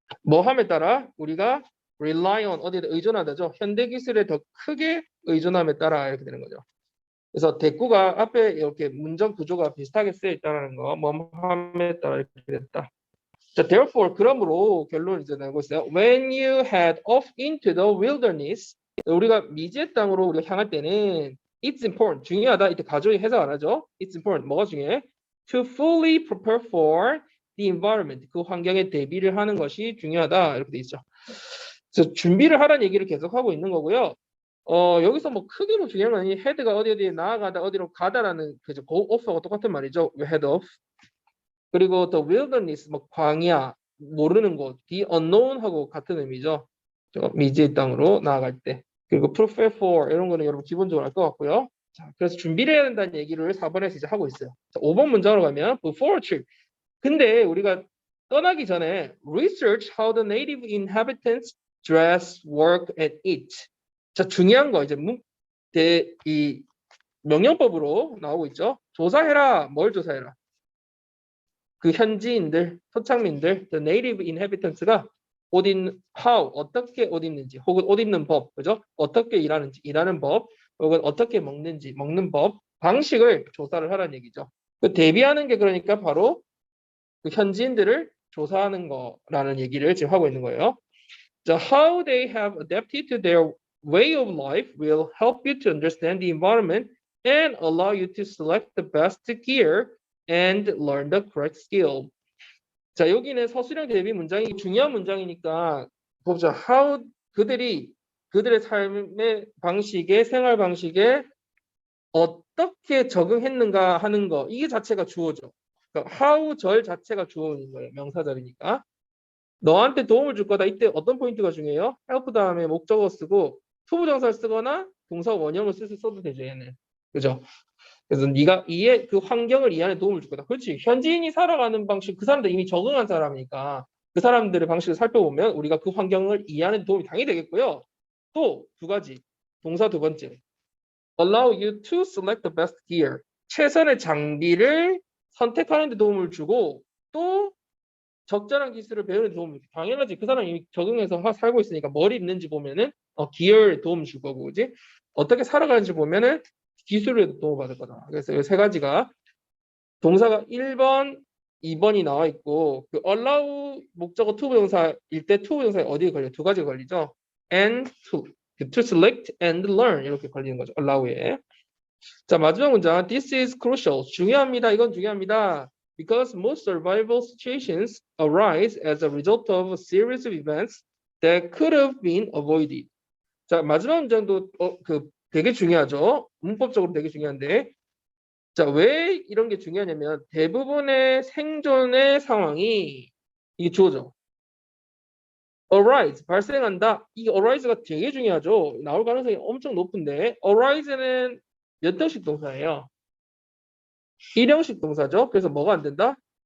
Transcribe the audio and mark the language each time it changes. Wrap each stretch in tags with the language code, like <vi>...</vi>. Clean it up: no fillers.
<ko>뭐 함에 따라 우리가 rely on 어디에 의존하다죠. 현대 기술에 더 크게 의존함에 따라 이렇게 되는 거죠. 그래서 대꾸가 앞에 이렇게 문장 구조가 비슷하게 쓰여 있다는 거. 뭐 함에 따라 이렇게 됐다. 자, therefore 그러므로 결론을 이제 내고 있어요.</ko> <en>When you head off into the wilderness</en> <ko>우리가 미지의 땅으로 우리가 향할 때는</ko> <en>it's important</en> <ko>중요하다. 이때 가조의 해석 안 하죠.</ko> <en>It's important</en> <ko>뭐가 중요해?</ko> <en>To fully prepare for the environment</en> <ko>그 환경에 대비를 하는 것이 중요하다 이렇게 돼 있죠. 그래서 준비를 하라는 얘기를 계속 하고 있는 거고요. 여기서 뭐 크게 뭐 중요한 건 아니 head가 어디에 나아가다 어디로 가다라는 그죠. go off하고 똑같은 말이죠. head off 그리고 the wilderness 뭐 광야 모르는 곳 the unknown하고 같은 의미죠. 미지의 땅으로 나아갈 때. 그리고 prepare for 이런 거는 여러분 기본적으로 알 것 같고요. 자, 그래서 준비를 해야 된다는 얘기를 4번에서 이제 하고 있어요. 자, 5번 문장으로 가면 before a trip. 근데 우리가 떠나기 전에</ko> <en>research how the native inhabitants dress, work, and eat.</en> <ko>자, 중요한 거 이제 이 명령법으로 나오고 있죠. 조사해라. 뭘 조사해라? 그 현지인들, 토착민들, the native inhabitants가 how 어떻게 옷 입는지 혹은 옷 입는 법, 그죠? 어떻게 일하는지 일하는 법, 혹은 어떻게 먹는지 먹는 법, 방식을 조사를 하라는 얘기죠. 그 대비하는 게 그러니까 바로 그 현지인들을 조사하는 거라는 얘기를 지금 하고 있는 거예요.</ko> <en>So how they have adapted to their way of life will help you to understand the environment and allow you to select the best gear and learn the correct skill.</en> <ko>자, 여기는 서술형 대비 문장이 중요한 문장이니까 보자. How 그들의 삶의 방식에 생활 방식에 어떻게 적응했는가 하는 거 이게 자체가 주어죠. 그러니까 how 절 자체가 주어인 거예요. 명사절이니까. 너한테 도움을 줄 거다. 이때 어떤 포인트가 중요해요? help 다음에 목적어 쓰고 투부정사를 쓰거나 동사 원형을 써도 되죠. 얘는. 그죠? 그래서 네가 그 환경을 이해하는 도움을 줄 거다. 그렇지. 현지인이 살아가는 방식, 그 사람들 이미 적응한 사람이니까 그 사람들의 방식을 살펴보면 우리가 그 환경을 이해하는 도움이 당연히 되겠고요. 또 두 가지. 동사 두 번째.</ko> <en>Allow you to select the best gear.</en> <ko>최선의 장비를 선택하는 데 도움을 주고 또 적절한 기술을 배우는 데 도움을 줘. 당연하지. 그 사람이 이미 적응해서 살고 있으니까 뭘 입는지 보면은 기어에 도움 줄 거고, 그지? 어떻게 살아가는지 보면은 기술에 도움을 받을 거다. 그래서 이 세 가지가 동사가 1번, 2번이 나와 있고 그 allow 목적어 to 부정사일 때 to 부정사에 어디에 걸려? 두 가지가 걸리죠.</ko> <en>and to select and learn</en> <ko>이렇게 걸리는 거죠. allow에. 자, 마지막 문장.</ko> <en>This is crucial.</en> <ko>중요합니다. 이건 중요합니다.</ko> <en>Because most survival situations arise as a result of a series of events that could have been avoided.</en> <ko>자, 마지막 문장도 되게 중요하죠. 문법적으로 되게 중요한데. 자, 왜 이런 게 중요하냐면 대부분의 생존의 상황이 이게 주어져. arise, 발생한다. 이 arise가 되게 중요하죠. 나올 가능성이 엄청 높은데 arise는 몇 형식 동사예요? 일형식 동사죠. 그래서 뭐가 안 된다?</ko>